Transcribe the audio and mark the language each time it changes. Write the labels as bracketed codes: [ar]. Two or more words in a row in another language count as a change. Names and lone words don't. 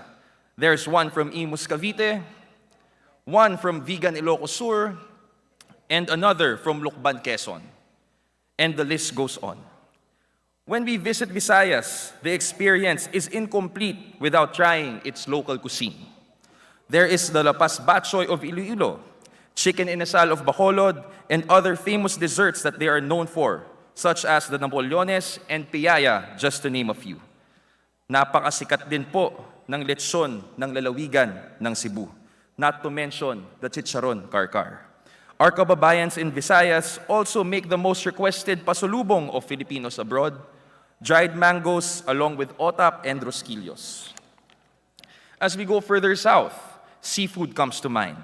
[en] There's one from Imus, Cavite, one from Vigan, Ilocos Sur, and another from Lucban, Quezon. And the list goes on. When we visit Visayas, the experience is incomplete without trying its local cuisine. There is the lapas batchoy of Iloilo, chicken inasal of Bacolod, and other famous desserts that they are known for, such as the Napoleones and Piaya, just to name a few. [tl] Napakasikat din po ng lechon ng lalawigan ng Cebu, [en] not to mention the chicharon karkar. Our kababayans in Visayas also make the most requested pasulubong of Filipinos abroad, dried mangoes along with otap and rosquillos. As we go further south, seafood comes to mind.